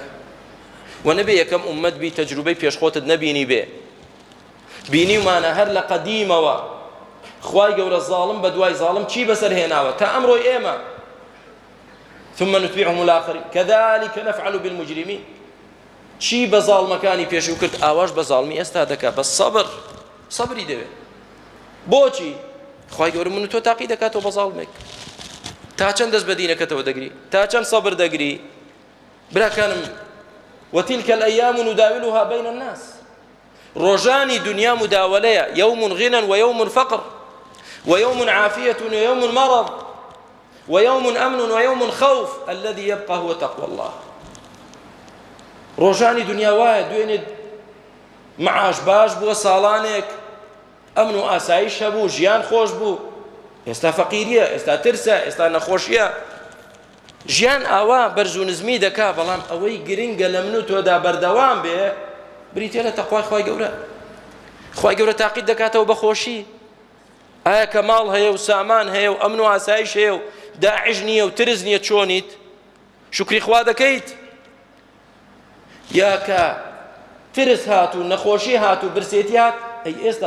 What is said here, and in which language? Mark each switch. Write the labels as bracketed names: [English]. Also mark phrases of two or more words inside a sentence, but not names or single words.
[Central Kurdish] و نەبێ یەکەم ئومەت بی تەجروبەی پێشخۆتت نەبینی بێ بینیمانە هەر لە قەدیمەوە خوای گەورە زاڵم بە دوای زاڵم چی بەسەر هێناوە تا ئەمڕۆی ئێمە [Arabic] ثم نتبعهم الآخرين كذلك نفعل بالمجرمين [Central Kurdish] چی بە زاڵمەکانی پێشوو کرد ئاواش بە زاڵمی ئێستا دەکات بە سەبری دەوێت بۆچی خوای گەورە من و تۆ تاقی دەکاتەوە بە زاڵمێک تا چەند دەست بە دینەکەتەوە دەگری تا چەند سەبر دەگری براکانم [Arabic] وتلك الأيام نداولها بين الناس [Central Kurdish] ڕۆژانی دنیا مداولەیە [Arabic] يوم غنى ويوم فقر ويوم عافية ويوم مرض ويوم أمن ويوم خوف الذي يبقى هو تقوى الله [Central Kurdish] ڕۆژانی دنیا وایە دوێنێ معاش باش بووە ساڵانێک ئەمن و ئاسایش هەبوو ژیان خۆش بوو ئێستا فەقیریە ئێستا ترسە ئێستا نەخۆشیە ژیان ئاوا بەرز و نزمی دەکا بەڵام ئەوەی گرنگە لە من و تۆدا بەردەوام بێ بریتێ لە تەقوای خوای گەورە خوای گەورە تاقیت دەکاتەوە بە خۆشی ئایا کە ماڵ هەیە و سامان هەیە و ئەمن و ئاسایش هەیە و داعش نییە و ترس نییە چۆنیت شکری خوا دەکەیت یا کە ترس هات و نەخۆشی هات و برسێتی هات ئەی ئێستا